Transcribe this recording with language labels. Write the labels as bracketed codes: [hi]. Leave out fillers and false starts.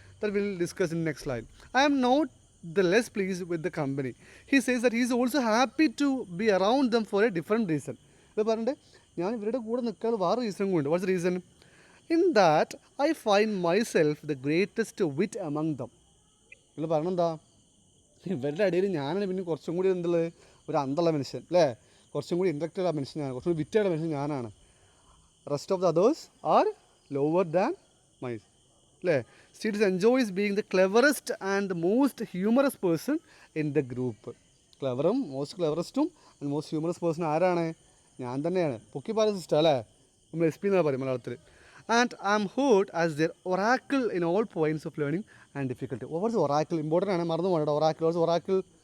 [en] That we'll discuss in next slide. I am not the less pleased with the company. He says that he is also happy to be around them for a different reason. [ml] ഇപ്പോൾ പറഞ്ഞിട്ട് ഞാൻ ഇവരുടെ കൂടെ നിൽക്കാൻ വേറെ reason കൊണ്ട്. [en] What's reason? In that I find myself the greatest wit among them. [ml] നിങ്ങൾ പറഞ്ഞെന്താ? ഇവരുടെ ഇടയിൽ ഞാനാണ് പിന്നെ കുറച്ചും കൂടി എന്തുള്ളത്, ഒരു അന്തമുള്ള മനുഷ്യൻ അല്ലേ? കുറച്ചും കൂടി ഇൻറ്റലക്റ്റുള്ള മനുഷ്യനാണ്, കുറച്ചും കൂടി വിറ്റുള്ള മനുഷ്യൻ ഞാനാണ്. [en] rest of the others are lower than my [ml] അല്ലേ? [en] Steele enjoys being the cleverest and the most humorous person in the group. [ml] ക്ലെവറും [en] most ക്ലെവറസ്റ്റും and most humorous person [ml] ആരാണ്? ഞാൻ തന്നെയാണ്. പൊക്കി പറയുന്ന സിസ്റ്റം അല്ലേ? നമ്മൾ SP എന്നാണ് പറയും മലയാളത്തിൽ. [en] And I am heard as the oracle in all points of learning and difficulty. What's oracle? [ml] Important ആണ്, മറന്നു പോകണ്ട. [en] Oracle, what's oracle?